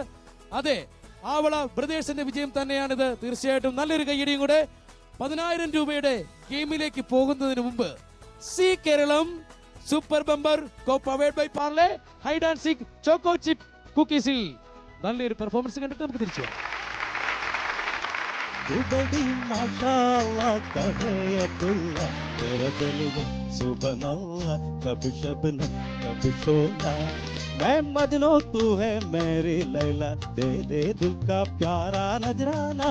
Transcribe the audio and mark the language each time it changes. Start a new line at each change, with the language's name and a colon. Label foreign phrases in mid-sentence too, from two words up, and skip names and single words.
Malayalam: അതെ, ആവള ബ്രദേഴ്സിന്റെ വിജയം തന്നെയാണിത്. തീർച്ചയായിട്ടും നല്ലൊരു കയ്യടിയും കൂടെ. 10000 രൂപയുടെ ഗെയിമിലേക്ക് പോകുന്നതിന് മുമ്പ് സി കേരളം
English: super bumper co powered by
Malayalam: പാർലെ ഹൈഡ് ആൻഡ് സീക്ക് ചോക്കോ ചിപ്പ് കുക്കീസിൽ നല്ലൊരു പെർഫോമൻസ് കണ്ടിട്ട് നമുക്ക് തിരിച്ചു വരാം.
Hindi: मैं मजनू तू है मेरी लैला, दे दे दिल का प्यारा नजराना.